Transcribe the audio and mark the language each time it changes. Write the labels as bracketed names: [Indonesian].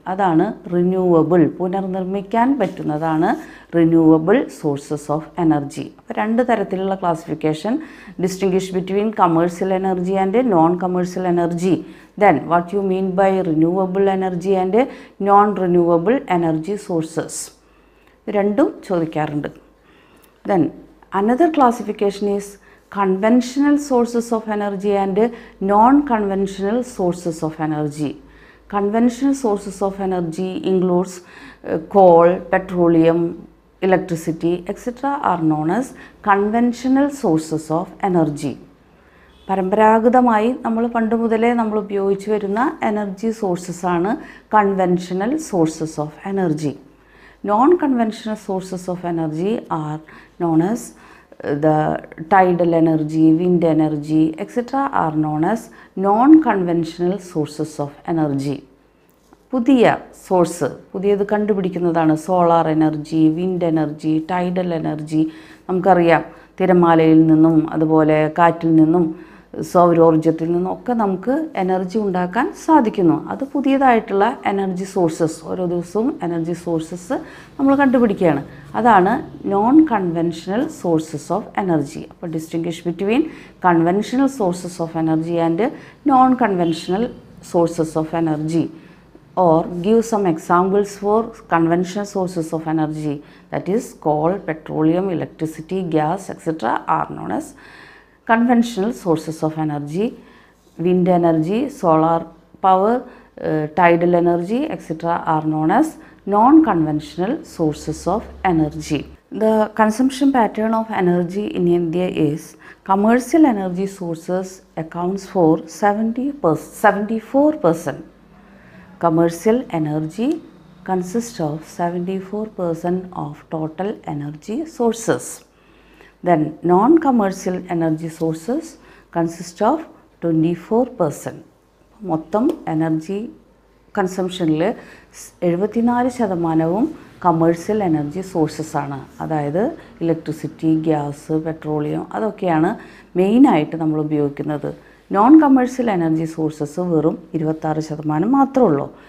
[Malayalam] അതാണ് റിന്യൂവബിൾ, പുനർനിർമ്മിക്കാൻ പറ്റുന്നതാണ് റിന്യൂവബിൾ സോഴ്സസ് ഓഫ് എനർജി. അപ്പോൾ രണ്ട് തരത്തിലുള്ള [English] Classification, distinguish between commercial energy and non commercial energy. Then what you mean by renewable energy and non renewable energy sources, [Malayalam] രണ്ടും ചോദിക്കാറുണ്ട്. [English] Then another classification is conventional sources of energy and non-conventional sources of energy. Conventional sources of energy includes coal, petroleum, electricity, etc. are known as conventional sources of energy. [Malayalam] പരമ്പരാഗതമായി നമ്മൾ പണ്ട് മുതലേ നമ്മൾ ഉപയോഗിച്ച് വരുന്ന energy sources ആണ് conventional sources of energy. [English] Non-conventional sources of energy are known as the tidal energy, wind energy, etc. are known as non-conventional sources of energy. [Malayalam] പുതിയ source, പുതിയത് കണ്ടുപിടിക്കുന്നതാണ് solar energy, wind energy, tidal energy. നമുക്കറിയാം തിരമാലയിൽ നിന്നും അതുപോലെ കാറ്റിൽ നിന്നും സൗരോർജ്ജത്തിൽ നിന്നൊക്കെ നമുക്ക് energy ഉണ്ടാക്കാൻ സാധിക്കുന്നു. അത് പുതിയതായിട്ടുള്ള എനർജി സോഴ്സസ്, ഓരോ ദിവസവും എനർജി സോഴ്സസ് നമ്മൾ കണ്ടുപിടിക്കുകയാണ്. [English] അതാണ് non conventional sources of energy. അപ്പോൾ distinguish between conventional sources of energy and non conventional sources of energy, or give some examples for conventional sources of energy, that is coal, petroleum, electricity, gas, etc. are known as conventional sources of energy. Wind energy, solar power, tidal energy, etc. are known as non-conventional sources of energy. The consumption pattern of energy in India is commercial energy sources accounts for 74%. Commercial energy consists of 74% of total energy sources. Then non-commercial energy sources consist of 24%. [Malayalam] മൊത്തം energy കൺസംഷനിൽ 74% commercial energy sources ആണ്. അതായത് electricity, gas, petroleum അതൊക്കെയാണ് മെയിനായിട്ട് നമ്മൾ ഉപയോഗിക്കുന്നത്. Non commercial energy sources വെറും 26% മാത്രമേ ഉള്ളൂ.